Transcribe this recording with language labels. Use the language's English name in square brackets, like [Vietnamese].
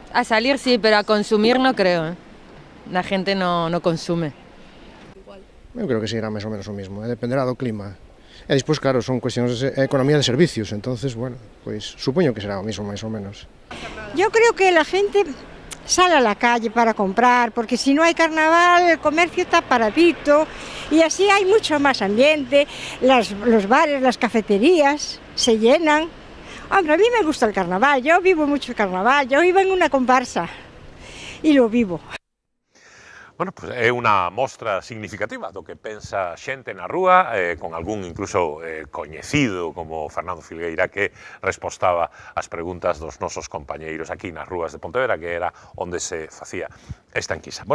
[Spanish] A salir sí, pero a consumir no creo. La gente no consume. [Galician] Eu creo que seguirá máis ou menos o mismo, dependerá do clima. E despois, claro, son cuestións de economía de servicios, entonces, bueno, pois supoño que será o mismo máis ou menos. [Spanish] Yo creo que la gente sale a la calle para comprar, porque si no hay carnaval el comercio está paradito y así hay mucho más ambiente, los bares, las cafeterías se llenan. Hombre, a mí me gusta el carnaval, yo vivo mucho el carnaval, yo iba en una comparsa y lo vivo. [Galician] Bueno, pues é unha mostra significativa do que pensa xente na rúa, con algún incluso coñecido como Fernando Filgueira que respostaba as preguntas dos nosos compañeiros aquí nas rúas de Pontevedra, que era onde se facía esta enquisa.